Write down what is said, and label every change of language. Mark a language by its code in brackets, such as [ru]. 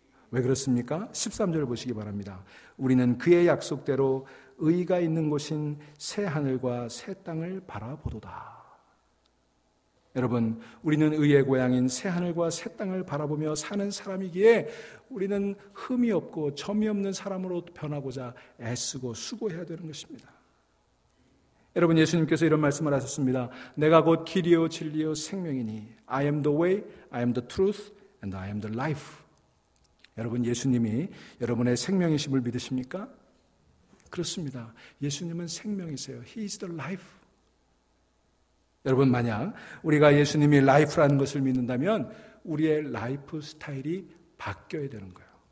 [ko] 왜 그렇습니까? 13절 보시기 바랍니다. 우리는 그의 약속대로 의가 있는 곳인 새 하늘과 새 땅을 바라보도다. 여러분, 우리는 의의 고향인 새 하늘과 새 땅을 바라보며 사는 사람이기에 우리는 흠이 없고 점이 없는 사람으로 변하고자 애쓰고 수고해야 되는 것입니다. 여러분, 예수님께서 이런 말씀을 하셨습니다. 내가 곧 길이요 진리요 생명이니 [en] I am the way, I am the truth, and I am the life. [ko] 여러분, 예수님이 여러분의 생명이심을 믿으십니까? 그렇습니다. 예수님은 생명이세요. [en] He is the life. [ko] 여러분, 만약 우리가 예수님이 라이프라는 것을 믿는다면 우리의 라이프 스타일이 바뀌어야 되는 거예요.